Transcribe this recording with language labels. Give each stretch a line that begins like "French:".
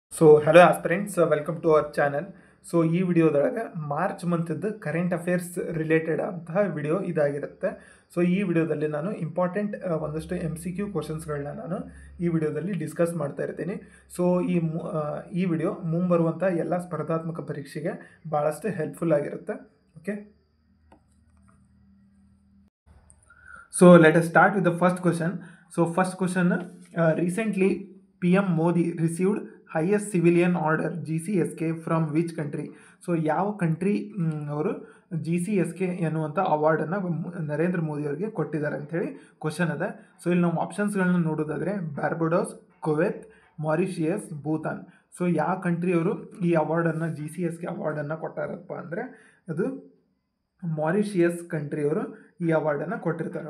Kannada: So
English: Hello aspirants, welcome to our channel.
Kannada: So ಈ ವಿಡಿಯೋದೊಳಗೆ March ಮಂತದ್ದು current affairs related ಅಂತಹ video ಇದಾಗಿರುತ್ತೆ. So ಈ ವಿಡಿಯೋದಲ್ಲಿ ನಾನು ಇಂಪಾರ್ಟೆಂಟ್ ಒಂದಷ್ಟು MCQ ಕ್ವಶನ್ಸ್ಗಳನ್ನ ನಾನು ಈ ವಿಡಿಯೋದಲ್ಲಿ ಡಿಸ್ಕಸ್ ಮಾಡ್ತಾ ಇರ್ತೀನಿ. ಸೊ ಈ ವಿಡಿಯೋ ಮುಂಬರುವಂಥ ಎಲ್ಲ ಸ್ಪರ್ಧಾತ್ಮಕ ಪರೀಕ್ಷೆಗೆ ಭಾಳಷ್ಟು ಹೆಲ್ಪ್ಫುಲ್ ಆಗಿರುತ್ತೆ.
English: Okay, so let us start with the first question. So first question, recently PM Modi received highest civilian order GCSK from which country?
Kannada: So ಯಾವ ಕಂಟ್ರಿ ಅವರು GCSK ಎನ್ನುವಂಥ ಅವಾರ್ಡನ್ನು ನರೇಂದ್ರ ಮೋದಿ ಅವರಿಗೆ ಕೊಟ್ಟಿದ್ದಾರೆ ಅಂಥೇಳಿ ಕ್ವಶನ್ ಅದ. ಸೊ ಇಲ್ಲಿ ನಾವು ಆಪ್ಷನ್ಸ್ಗಳನ್ನ ನೋಡೋದಾದರೆ Barbados, Kuwait, Mauritius, Bhutan. So ಯಾವ ಕಂಟ್ರಿಯವರು ಈ ಅವಾರ್ಡನ್ನು GCSK ಅವಾರ್ಡನ್ನು ಕೊಟ್ಟಾರಪ್ಪ ಅಂದರೆ ಅದು ಮಾರಿಷಿಯಸ್ ಕಂಟ್ರಿಯವರು ಈ ಅವಾರ್ಡನ್ನು ಕೊಟ್ಟಿರ್ತಾರೆ.